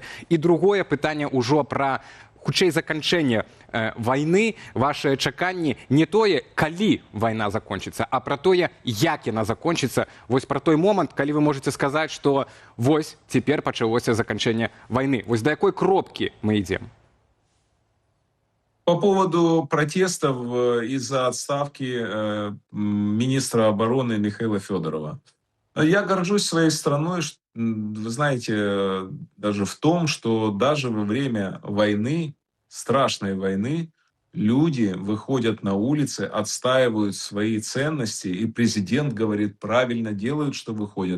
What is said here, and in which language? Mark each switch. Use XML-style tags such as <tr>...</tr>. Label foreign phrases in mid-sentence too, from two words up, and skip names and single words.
<be>І другое пытанне ўжо пра хутчэй заканчэнне вайны, вашыя чаканні не тое, калі вайна закончыцца, а пра тое, як яна закончыцца, вось пра той момант, калі вы можете сказаць, што вось цяпер пачалося заканчэнне вайны. Вось да якой кропкі мы ідзем?</be> <ru>По поводу протестов из-за отставки министра обороны Михаила Федорова. Я горжусь своей страной, вы знаете, даже в том, что даже во время войны, страшной войны, люди выходят на улицы, отстаивают свои ценности, и президент говорит, правильно делают, что выходят.</ru>